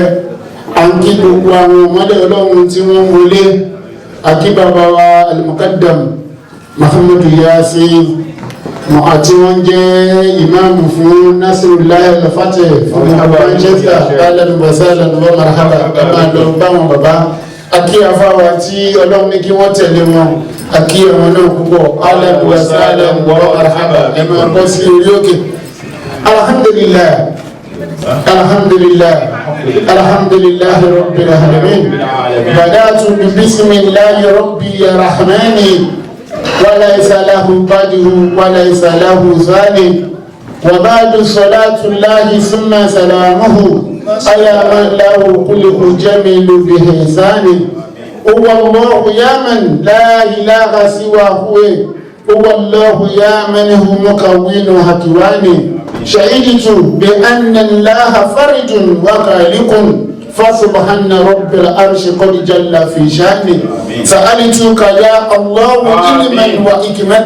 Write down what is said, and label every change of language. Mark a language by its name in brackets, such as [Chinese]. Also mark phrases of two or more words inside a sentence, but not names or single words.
[Yoruba] à ń kí gbogbo àwọn ọmọdé Ọlọ́run tí wọ́n wọlé àkí bàbá wa al-Muqaddam Muhammadu Yasin àti wọ́n jẹ́ ìmáàmù fún Nasirullah al-Fatih fún Manchester alẹ́ [Arabic] وسهلا ومرحبا [Yoruba] bàbá lọ báwọn bàbá àkí afáwa tí Ọlọ́run ní kí wọ́n tẹ̀lé wọn àkí àwọn náà púpọ̀ alẹ́ [Arabic] وسهلا ومرحبا [Yoruba] ẹ máa bọ́ sí orí òkè. [Arabic] الحمد لله الحمد لله الحمد لله رب العالمين بدأت ب بسم الله رب رحماني وليس له بدر وليس له ثاني وبعد صلاة الله ثم سلامه على من له خلق جميل بإحسان هو الله يا من لا إله سواه هو الله يا من هو مكون حكواني شهدت بأن الله فرج وخالق فسبحان رب العرش قد جل في شأنه سألتك يا الله علما وحكمة